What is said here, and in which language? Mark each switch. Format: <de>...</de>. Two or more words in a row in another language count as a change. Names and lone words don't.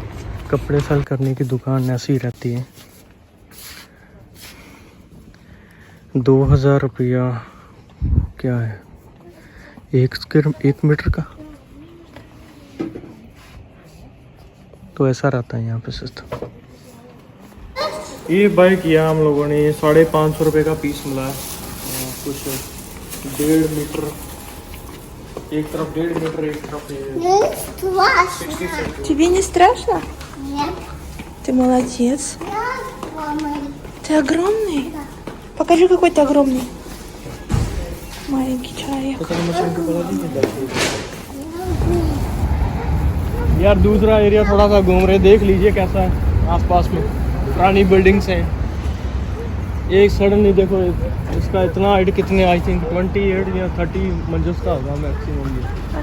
<hi>कपड़े सेल करने की दुकान ऐसी ही रहती है। 2000 रुपया क्या है एक मीटर का, तो ऐसा रहता है यहाँ पे सिस्टम। ये बाय किया हम लोगों ने, 550 रुपये का पीस मिला है। कुछ 1.5 मीटर, एक तरफ 1.5 मीटर, एक तरफ 60 सेंटीमीटर।</hi> <ru>Тебе не страшно? Нет. Ты молодец. Мама. Ты огромный? Покажи, какой ты огромный. Маленький человек.</ru> <hi>यार दूसरा एरिया थोड़ा सा घूम रहे, देख लीजिए कैसा है आसपास में। पुरानी बिल्डिंग्स हैं। एक सडनली देखो, इसका इतना हाइट कितने,</hi> <en>I think</en> <hi>28 या 30 मंजिल का होगा मैक्सिमम ये।</hi>